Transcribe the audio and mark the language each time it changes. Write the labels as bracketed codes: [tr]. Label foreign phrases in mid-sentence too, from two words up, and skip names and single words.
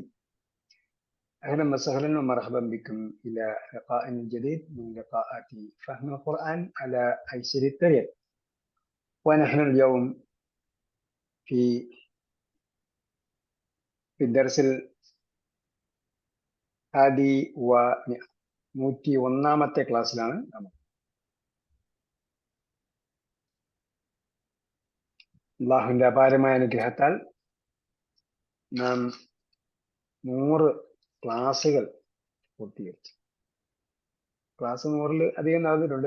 [ar] أهلا وسهلا ومرحبا بكم إلى لقاء جديد من لقاءات فهم القرآن على أيسر الطريق. ونحن اليوم في الدرس الحادي [ml] ونൂറ്റി ഒന്നാമത്തെ ക്ലാസ്സിലാണ് നമ്മൾ. അള്ളാഹുവിന്റെ അപാരമായ അനുഗ്രഹത്താൽ നാം 100 ക്ലാസ്സുകൾ പൂർത്തീകരിച്ചു. ക്ലാസ് 100-ൽ അധികം നടന്നിട്ടുണ്ട്.